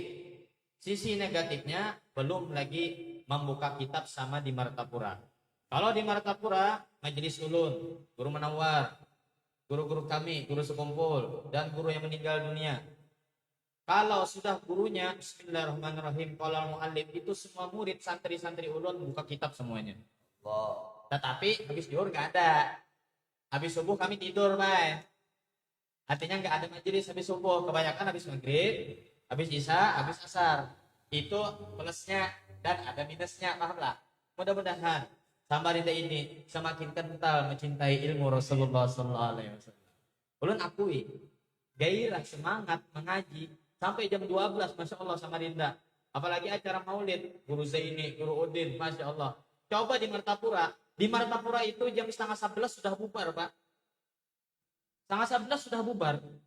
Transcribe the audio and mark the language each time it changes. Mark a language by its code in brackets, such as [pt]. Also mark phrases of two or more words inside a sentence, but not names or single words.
[id] Sisi negatifnya belum lagi membuka kitab sama di Martapura. Kalau di Martapura majelis ulun, guru menawar, guru-guru kami, guru sekumpul dan guru yang meninggal dunia. Kalau sudah gurunya [ar] بسم الله الرحمن الرحيم قال المؤلف [id] itu semua murid santri-santri ulun buka kitab semuanya. Tetapi habis zuhur enggak ada. Habis subuh kami tidur, Bay. Artinya enggak ada majelis habis subuh, kebanyakan habis maghrib, habis isya, habis asar. Itu plusnya dan ada minusnya, paham lah. Mudah-mudahan Samarinda ini semakin kental mencintai ilmu Rasulullah [ar] صلى الله عليه وسلم. [id] Ulun akui gairah semangat mengaji sampai jam 12, masya Allah Samarinda. Apalagi acara maulid, guru Zaini, guru Udin, masya Allah. Coba di Martapura itu jam 10:30 sudah bubar, Pak. 10:30 sudah bubar.